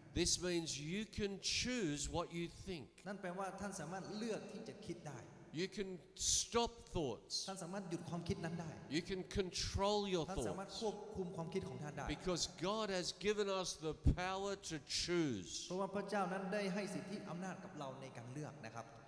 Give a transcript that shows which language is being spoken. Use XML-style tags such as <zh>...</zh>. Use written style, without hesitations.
<en>This means you can choose what you think.</en> <th>นั่นแปลว่าท่านสามารถเลือกที่จะคิดได้</th> <en>You can stop thoughts.</en> <th>ท่านสามารถหยุดความคิดนั้นได้</th> <en>You can control your</en> <th>ท่านสามารถ</th> <en>thoughts.</en> <th>ควบคุมความคิดของท่านได้</th> <en>Because God has given us the power to choose.</en> <th>เพราะว่าพระเจ้านั้นได้ให้สิทธิอำนาจกับเราในการเลือกนะครับ</th>